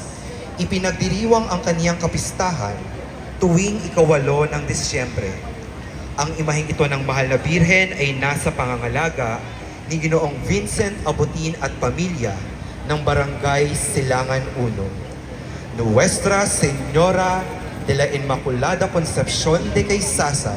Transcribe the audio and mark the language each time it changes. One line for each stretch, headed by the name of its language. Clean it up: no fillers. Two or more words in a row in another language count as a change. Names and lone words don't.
Filipino: Ipinagdiriwang ang kaniyang kapistahan tuwing 8 ng Disyembre. Ang imaheng ito ng mahal na Birhen ay nasa pangangalaga ni Ginoong Vincent Abutin at pamilya ng Barangay Silangan 1.
Spanish: Nuestra Señora de la Inmaculada Concepción de Caysasay,